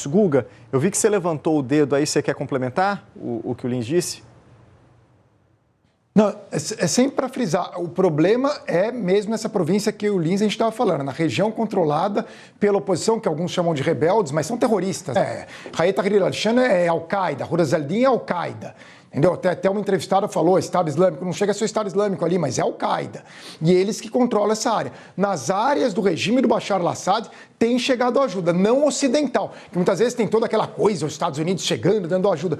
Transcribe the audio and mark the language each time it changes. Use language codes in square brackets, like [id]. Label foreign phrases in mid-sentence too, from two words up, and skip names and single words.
[pt] Guga, eu vi que você levantou o dedo aí, você quer complementar o que o Lins disse? Não, é sempre para frisar, o problema é mesmo essa província que o Lins a gente estava falando, na região controlada pela oposição, que alguns chamam de rebeldes, mas são terroristas. Hayat Tahrir al-Sham é Al-Qaeda, Horuz al-Din é Al-Qaeda. Entendeu? Até uma entrevistada falou, Estado Islâmico, não chega a ser o Estado Islâmico ali, mas é Al-Qaeda. E eles que controlam essa área. Nas áreas do regime do Bashar al-Assad tem chegado ajuda, não ocidental. Que muitas vezes tem toda aquela coisa, os Estados Unidos chegando, dando ajuda.